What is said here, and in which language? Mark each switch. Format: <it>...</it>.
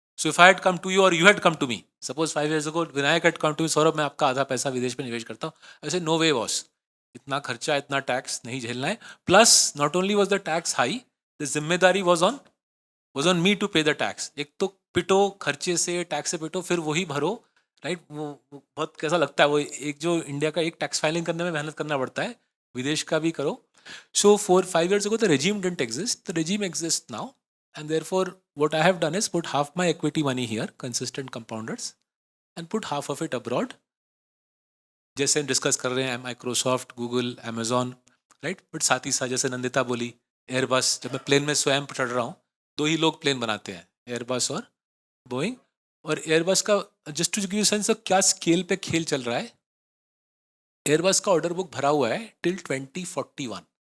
<en>so if I had come to you और you had come to me,</en> <hi>suppose 5 years ago Vinayak had come to मी, Saurabh मैं आपका आधा पैसा विदेश में निवेश करता हूँ, ऐसे नो वे बॉस, इतना खर्चा इतना टैक्स नहीं झेलना है।</hi> <en>Plus not only was the tax high, the जिम्मेदारी was on me to pay the tax.</en> <hi>एक तो पिटो खर्चे से, टैक्स से पिटो, फिर वही भरो, राइट। वो बहुत कैसा लगता है, वो एक जो इंडिया का एक टैक्स फाइलिंग करने में मेहनत करना पड़ता है, विदेश का भी करो।</hi> <en>So 4-5 years ago, the regime didn't exist. The regime exists now. And therefore, what I have done is put half my equity money here, consistent compounders, and put half of it abroad.</en> <hi>जैसे हम discuss कर रहे हैं Microsoft, Google, Amazon, right. But साथ ही साथ जैसे नंदिता बोली, Airbus, जब मैं प्लेन में स्वयं चढ़ रहा हूँ, 2 ही लोग प्लेन बनाते हैं, एयरबस और बोइंग। और एयरबस का</hi> <en>just to give sense</en> <hi>क्या स्केल पे खेल चल रहा है, एयरबस का ऑर्डर बुक भरा हुआ है टिल 2041।</hi>